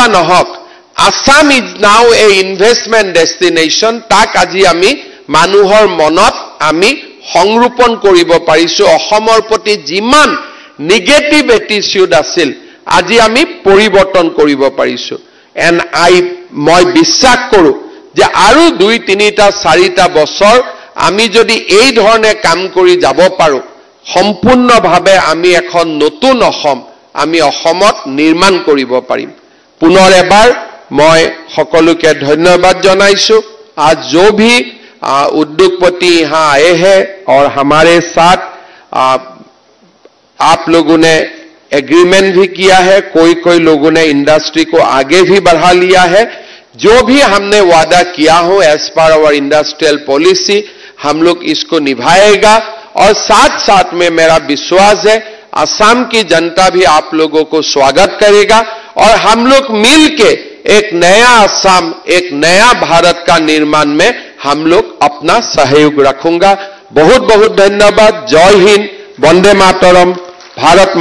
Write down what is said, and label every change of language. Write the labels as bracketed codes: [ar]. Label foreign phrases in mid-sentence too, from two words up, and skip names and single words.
[as] নহক [en] Assam is now a investment destination [as] tak আজি আমি মানুহৰ মনত আমি সংৰূপণ কৰিব পাৰিছো অসমৰ প্ৰতি যিমান [en] negative attitude [as] আছিল আজি আমি পৰিৱৰ্তন কৰিব পাৰিছো and মই বিশ্বাস কৰো যে আৰু 2-3টা 4টা বছৰ আমি যদি এই ধৰণে কাম কৰি যাব পাৰো সম্পূৰ্ণভাৱে আমি এখন নতুন অসম আমি অসমত নিৰ্মাণ কৰিব পাৰিম পুনৰ এবাৰ মই সকলোকে ধন্যবাদ জনাইছো [hi] आज जो भी उद्योगपति यहाँ आए हैं और हमारे साथ आप लोगों ने एग्रीमेंट भी किया है कोई लोगों ने इंडस्ट्री को आगे भी बढ़ा लिया है जो भी हमने वादा किया हो [en] as per our industrial policy [hi] हम लोग इसको निभाएगा और साथ साथ में मेरा विश्वास है असम की जनता भी आप लोगों को स्वागत करेगा और हम लोग मिलके एक नया असम एक नया भारत का निर्माण में हम लोग अपना सहयोग रखूंगा बहुत बहुत धन्यवाद जय हिंद वंदे मातरम भारत